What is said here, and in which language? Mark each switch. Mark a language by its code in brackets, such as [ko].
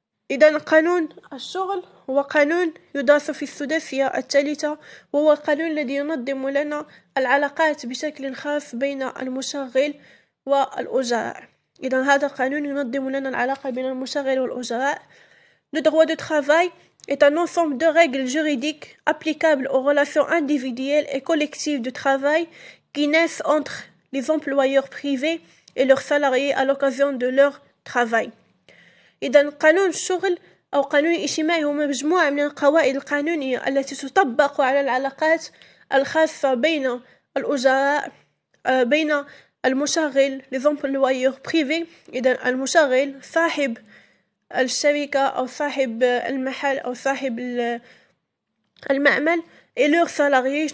[ar] إذا قانون الشغل هو قانون يدرس في السداسية الثالثة، وهو القانون الذي ينظم لنا العلاقات بشكل خاص بين المشغل والأجراء. إذا هذا القانون ينظم لنا العلاقة بين المشغل والأجراء. [fr] Le droit du travail est un ensemble de règles juridiques applicables aux relations individuelles et collectives de travail qui naissent entre les employeurs privés et leurs salariés à l'occasion de leur travail. [ar] إذا قانون الشغل أو قانون الاجتماعي هو مجموعة من القواعد القانونية التي تطبق على العلاقات الخاصة بين الأجراء بين المشغل [fr] les employeurs privés. [ar] إذا المشغل صاحب الشركة أو صاحب المحل أو صاحب المعمل [fr] et leurs salariés.